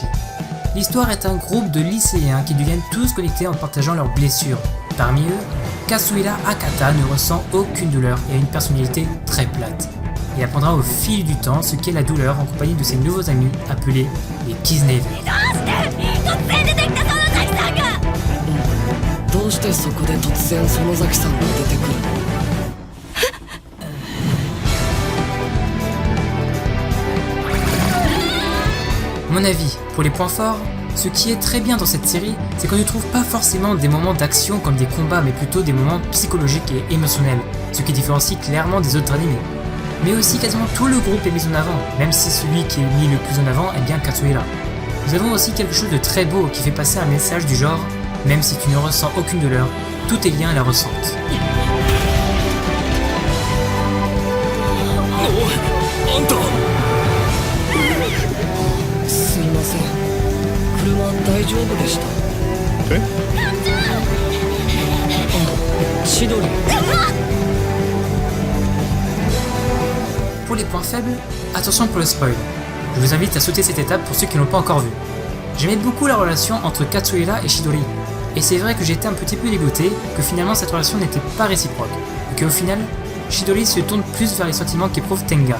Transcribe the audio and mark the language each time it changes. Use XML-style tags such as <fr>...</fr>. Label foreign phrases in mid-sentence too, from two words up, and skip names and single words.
<fr>L'histoire est un groupe de lycéens qui deviennent tous connectés en partageant leurs blessures. Parmi eux, Kazuhira Hakata ne ressent aucune douleur et a une personnalité très plate. Il apprendra au fil du temps ce qu'est la douleur en compagnie de ses nouveaux amis appelés les Kiznaiver.</fr> <ja>どうしてそこで突然園崎さんが出てくるの?</ja> <fr>Mon avis, pour les points forts, ce qui est très bien dans cette série, c'est qu'on ne trouve pas forcément des moments d'action comme des combats, mais plutôt des moments psychologiques et émotionnels, ce qui différencie clairement des autres animés. Mais aussi quasiment tout le groupe est mis en avant, même si celui qui est mis le plus en avant est bien Kazuhira. Nous avons aussi quelque chose de très beau qui fait passer un message du genre « Même si tu ne ressens aucune douleur, tous tes liens la ressentent ».</fr> <ja>あんたすみません車大丈夫でしたえ千鳥</ja> <fr>Pour les points faibles, attention pour le spoil. Je vous invite à sauter cette étape pour ceux qui ne l'ont pas encore vu. J'aimais beaucoup la relation entre Kazuhira et Chidori, et c'est vrai que j'étais un petit peu dégoûté que finalement cette relation n'était pas réciproque, et qu'au final, Chidori se tourne plus vers les sentiments qu'éprouve Tenga.</fr>